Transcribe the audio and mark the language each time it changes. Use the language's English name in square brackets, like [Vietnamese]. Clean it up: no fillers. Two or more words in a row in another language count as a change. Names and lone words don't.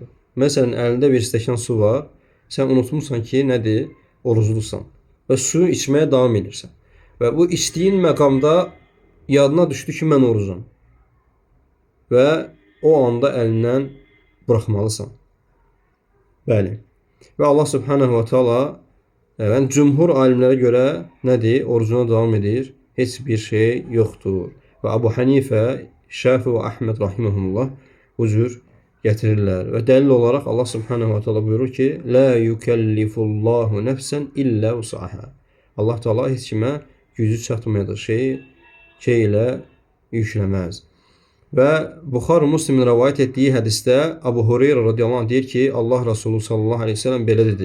[Azerbaijani] Məsələn, əlində bir stəkan su var, sən unutmuşsan ki, nədir? Oruclusan və suyu içməyə davam edirsən. Və bu içdiyin məqamda yadına düşdü ki, mən orucam. Və o anda əlindən buraxmalısan. Bəli. Və Allah [Arabic] سبحانه وتعالى [Azerbaijani] cümhur alimlərə görə nədir? Orucuna davam edir. Heç bir şey yoxdur. Və Abu Hanifə, Şafi və Əhməd rahimehullah bu cür gətirirlər. Və dəlil olaraq Allah [Arabic] سبحانه وتعالى [Azerbaijani] buyurur ki, [Arabic] لا يكلف الله نفسا إلا وسعها. [Azerbaijani] Allah Teala heç kimə gücü çatmayacaq şey ilə yükləməz. Və Buxari Müslimin rəvayət etdiyi hədisdə Abu Hureyra [Arabic] رضي الله عنه [Azerbaijani] deyir ki, Allah Resulü [Arabic] صلى الله عليه وسلم [Azerbaijani] belə dedi.